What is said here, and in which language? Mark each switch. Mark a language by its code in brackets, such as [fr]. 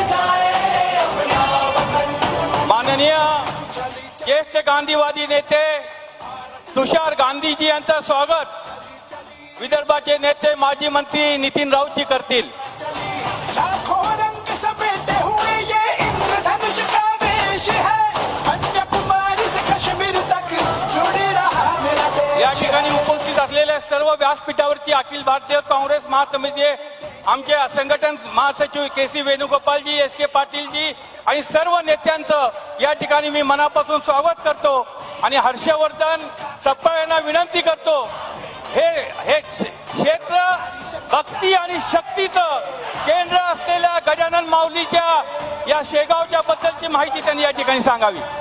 [mr] माननीय ज्येष्ठ गांधीवादी नेते तुषार गांधीजी यांचं स्वागत विदर्भाचे नेते माजी मंत्री नितीन राऊतजी करतील. [hi] लाखों रंग समेटे हुए ये इंद्रधनुष का वेश है. कन्याकुमारी से कश्मीर तक जुड़ी रहा मेरा देश. [mr] या ठिकाणी उपस्थित असलेल्या सर्व व्यासपीठावरती अखिल भारतीय काँग्रेस महासमितीचे आमचे संघटन महासचिव केसी वेणुगोपालजी, एस के पाटीलजी आणि सर्व नेत्यांचं या ठिकाणी मी मनापासून स्वागत करतो आणि हर्षवर्धन सपकाळ यांना विनंती करतो हे क्षेत्र भक्ती आणि शक्तीचं केंद्र असलेल्या गजानन माऊलीच्या या शेगावच्या बद्दलची माहिती त्यांनी या ठिकाणी सांगावी.